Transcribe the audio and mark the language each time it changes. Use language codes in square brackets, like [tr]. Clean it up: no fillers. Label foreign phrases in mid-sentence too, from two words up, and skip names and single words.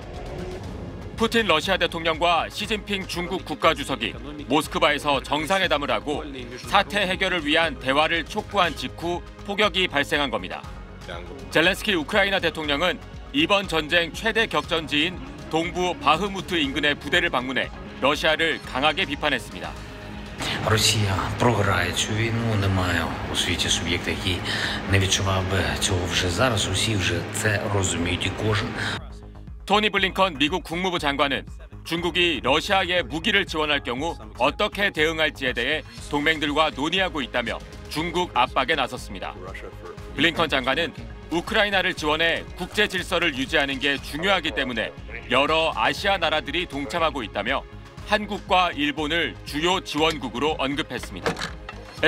[ko] 푸틴 러시아 대통령과 시진핑 중국 국가주석이 모스크바에서 정상회담을 하고 사태 해결을 위한 대화를 촉구한 직후 폭격이 발생한 겁니다. 젤렌스키 우크라이나 대통령은 이번 전쟁 최대 격전지인 동부 바흐무트 인근의 부대를 방문해 러시아를 강하게 비판했습니다. [uk] Росія програє цю війну, немає у світі суб'єкта, який не відчував би цього вже зараз. Усі вже це розуміють і кожен. [ko] 토니 블링컨 미국 국무부 장관은 중국이 러시아에 무기를 지원할 경우 어떻게 대응할지에 대해 동맹들과 논의하고 있다며 중국 압박에 나섰습니다. 블링컨 장관은 우크라이나를 지원해 국제 질서를 유지하는 게 중요하기 때문에 여러 아시아 나라들이 동참하고 있다며 한국과 일본을 주요 지원국으로 언급했습니다.